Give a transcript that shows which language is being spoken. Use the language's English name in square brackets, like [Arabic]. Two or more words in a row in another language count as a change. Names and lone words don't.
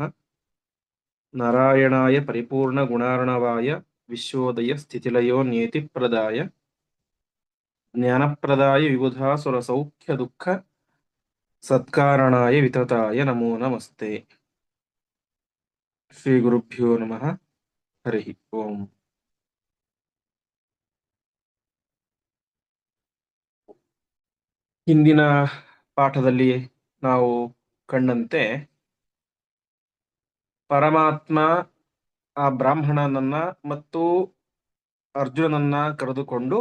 [Sanskrit] नारायणाय परिपूर्णगुणार्णवाय विश्वोदयस्थितिलयो नियतिप्रदाय ज्ञानप्रदाय विबुधासुरसौख्यदुःख सत्कारणाय वितताय नमो नमस्ते। ಶ್ರೀಗುರುಭ್ಯೋ ನಮಃ. ಹರಿ ಓಂ. [Kannada] ಹಿಂದಿನ ಪಾಠದಲ್ಲಿ ನಾವು ಕಂಡಂತೆ ಪರಮಾತ್ಮ ಆ ಬ್ರಾಹ್ಮಣನನ್ನ ಮತ್ತು ಅರ್ಜುನನನ್ನ ಕರೆದುಕೊಂಡು